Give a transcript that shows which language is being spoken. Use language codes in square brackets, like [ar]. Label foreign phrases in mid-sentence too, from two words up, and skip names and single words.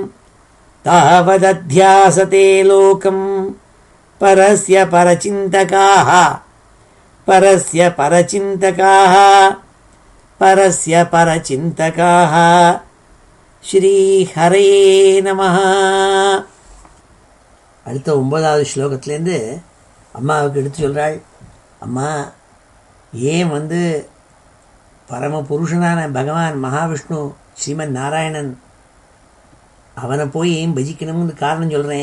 [sa] तावदध्यासते लोकं परस्य परचिन्तकाः परस्य परचिन्तकाः परस्य परचिन्तकाः श्रीहरे नमः. [ta] அடுத்த 9வது ஸ்லோகத்திலேருந்து அம்மாவுக்கு எடுத்து சொல்கிறாள். அம்மா, ஏன் பரம புருஷனான பகவான் மகாவிஷ்ணு ஸ்ரீமன் நாராயணன் அவனை போய் ஏன் பஜிக்கணும்னு காரணம் சொல்கிறேன்.